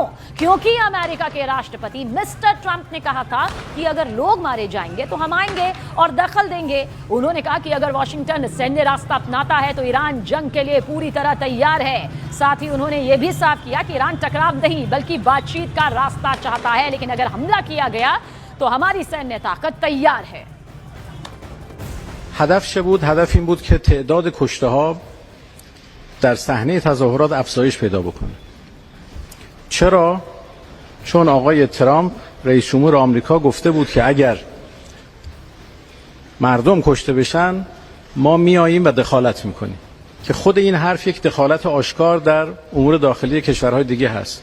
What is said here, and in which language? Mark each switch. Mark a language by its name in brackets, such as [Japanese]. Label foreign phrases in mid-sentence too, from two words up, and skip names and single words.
[Hindi] क्योंकि अमेरिका के राष्ट्रपति मिस्टर ट्रंप ने कहा था कि अगर लोग मारे जाएंगे तो हम आएंगे और दखल देंगे। उन्होंने कहा कि अगर वॉशिंगटन सैन्य रास्ता अपनाता है तो ईरान जंग के लिए पूरी तरह तैयार है। साथ ही उन्होंने यह भी साफ किया कि ईरान टकराव नहीं बल्कि बातचीत का रास्ता चाहता है, लेकिन अगर हमला किया गया तो हमारी सैन्य ताकत तैयार है। [Persian] هدف این بود که تعداد کشته‌ها در صحنه تظاهرات افزایش پیدا بکنه. چرا؟ چون آقای ترامپ رئیس جمهور آمریکا گفته بود که اگر مردم کشته بشن ما میاییم و دخالت میکنیم، که خود این حرف یک دخالت آشکار در امور داخلی کشورهای دیگه هست.